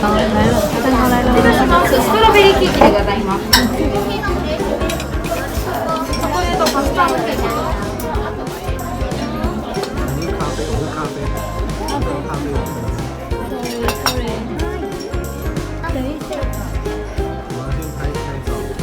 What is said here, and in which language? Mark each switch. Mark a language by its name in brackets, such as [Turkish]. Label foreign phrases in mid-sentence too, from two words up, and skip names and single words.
[Chinese] 好，来了，蛋糕来了。这个是 [Japanese] マウスストロベリーケーキでございます。チョコレートカスタードケーキ。 [Chinese] 我是咖啡，我是咖啡，咖啡。等一下。我要先拍照。